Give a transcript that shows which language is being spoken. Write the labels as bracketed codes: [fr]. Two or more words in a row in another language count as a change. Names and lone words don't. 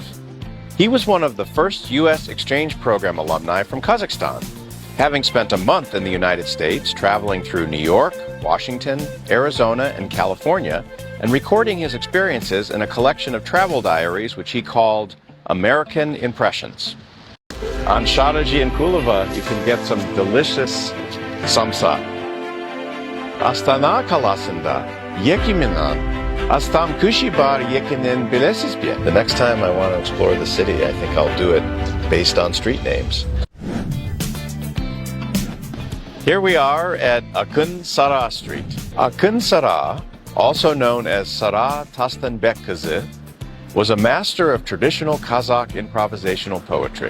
[en] He was one of the first U.S. exchange program alumni from Kazakhstan, having spent a month in the United States traveling through New York, Washington, Arizona, and California, and recording his experiences in a collection of travel diaries which he called American Impressions. On Шаре Жеинкуловой, you can get some delicious samsa. [kk] Астана қаласында екі менен астам көше бар екенін білесіз бе? [en] The next time I want to explore the city, I think I'll do it based on street names. Here we are at Akın Sары Street. Akın Sары, also known as Sara Tastanbekkazi, was a master of traditional Kazakh improvisational poetry.